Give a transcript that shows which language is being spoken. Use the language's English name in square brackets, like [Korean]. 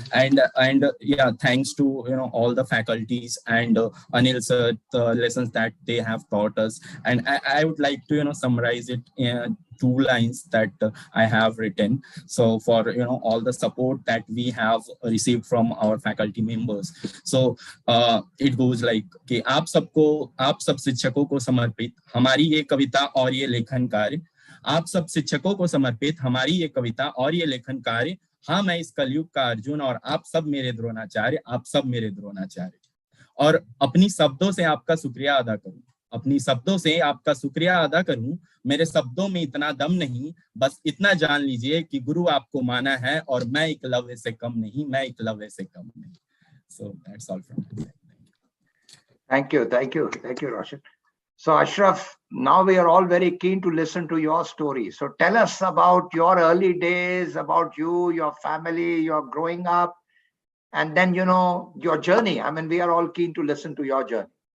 [English] And yeah, thanks to, you know, all the faculties and Anil sir, the lessons that they have taught us. And I would like to, you know, summarize it in 2 lines that I have written. So for, you know, all the support that we have received from our faculty members. So it goes like [Hindi] कि आप सब शिक्षकों को समर्पित हमारी ये कविता और ये लेखन कार्य, आप सब शिक्षकों को समर्पित हमारी ये कविता और ये लेखन कार्य, हाँ मैं इस कलयुग का अर्जुन और आप सब मेरे द्रोणाचार्य, आप सब मेरे द्रोणाचार्य। और अपनी शब्दों से आपका शुक्रिया अदा करूं, अपनी शब्दों से आपका शुक्रिया अदा करूं, मेरे शब्दों में इतना दम नहीं, बस इतना जान लीजिए कि गुरु आपको माना है और मैं एकलव्य से कम नहीं, मैं एकलव्य से कम नहीं। [English] So that's all from me. Thank you, Roshan. So Ashraf, now we are all very keen to listen to your story. So tell us about your early days, about you, your family, your growing up, and then, you know, your journey. I mean, we are all keen to listen to your journey.